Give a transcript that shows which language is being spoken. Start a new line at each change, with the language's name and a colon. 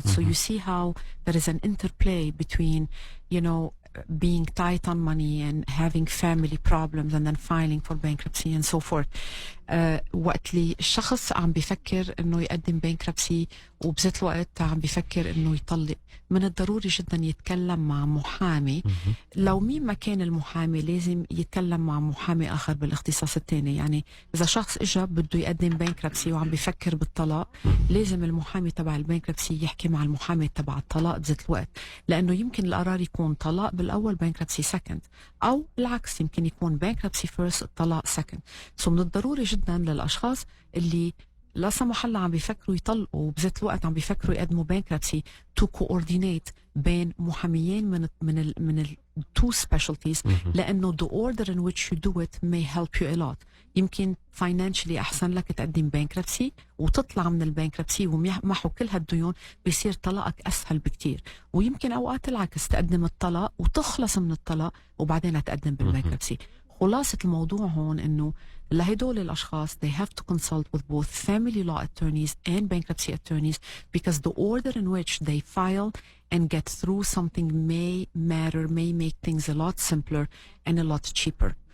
English: So you see how there is an interplay between, you know, being tight on money and having family problems and then filing for bankruptcy and so forth.
Arabic: وقت لي الشخص عم بيفكر انه يقدم bankruptcy وبذات الوقت عم بيفكر انه يطلق، من الضروري جدا يتكلم مع محامي. لو مين ما كان المحامي لازم يتكلم مع محامي اخر بالاختصاص الثاني. يعني اذا شخص اجى بده يقدم bankruptcy وعم بيفكر بالطلاق، لازم المحامي تبع البانكربسي يحكي مع المحامي تبع الطلاق بذات الوقت، لانه يمكن القرار يكون طلاق بالاول
English: bankruptcy second،
Arabic: او العكس يمكن يكون
English: bankruptcy first
Arabic: الطلاق second. سو من الضروري جدا للاشخاص اللي لا سمح الله عم بيفكروا يطلقوا وبذات الوقت عم بيفكروا يقدموا bankruptcy
English: to coordinate
Arabic: بين محاميين من ال
English: two specialties،
Arabic: لأنه
English: the order in which you do it may help you a lot.
Arabic: يمكن
English: financially
Arabic: أحسن لك تقدم bankruptcy وتطلع من البانكربسي ومحو كل هالديون، بيصير طلاقك أسهل بكتير. ويمكن أوقات العكس، تقدم الطلاق وتخلص من الطلاق وبعدين تقدم بالبانكربسي. خلاصة الموضوع هون إنه لهدول الأشخاص
English: they have to consult with both family law attorneys and bankruptcy attorneys, because the order in which they file and get through something may matter, may make things a lot simpler and a lot cheaper.